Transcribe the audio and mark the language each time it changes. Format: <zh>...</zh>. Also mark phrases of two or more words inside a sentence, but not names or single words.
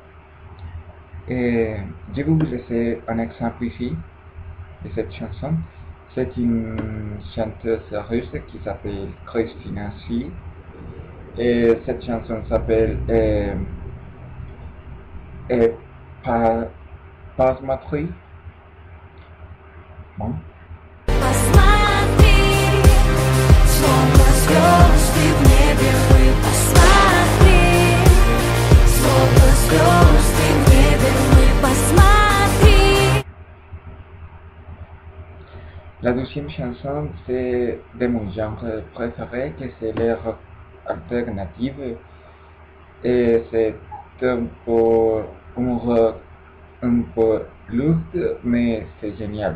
<fr>Et je vais vous laisser un exemple ici de cette chanson. C'est une chanteuse russe qui s'appelle Christina C. Et cette chanson s'appelle Et par, Passementerie. Bon.</fr> <ru>Посмотри, словно звезды в небе мы. Посмотри, словно звезды в небе мы. Посмотри.</ru> <fr>La deuxième chanson, c'est de mon genre préféré, que c'est les rock alternative. Et c'est un peu un rock un peu lourd, mais c'est génial.</fr>